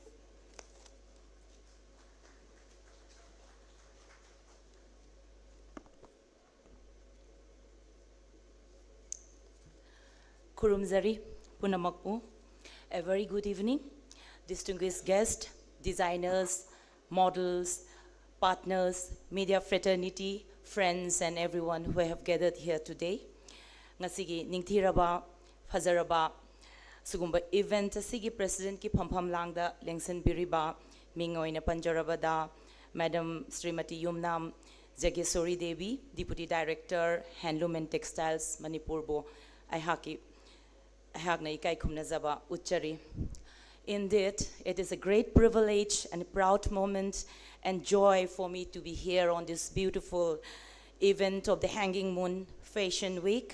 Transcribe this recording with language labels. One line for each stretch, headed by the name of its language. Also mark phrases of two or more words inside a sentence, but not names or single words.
Manipuri: Kurumzari Punamakmu,
English: a very good evening, distinguished guests, designers, models, partners, media fraternity, friends, and everyone who have gathered here today.
Manipuri: Ngasigi ningthiraba, fazaraba, sugumba event asigi president ki phampham langda lengsen biriba, mingoina panjarabada, Madam Srimati Yumnam Jagesori Devi,
English: Deputy Director, Handloom and Textiles, Manipur Bo, Indeed, it is a great privilege and a proud moment and joy for me to be here on this beautiful event of the Hanging Moon Fashion Week.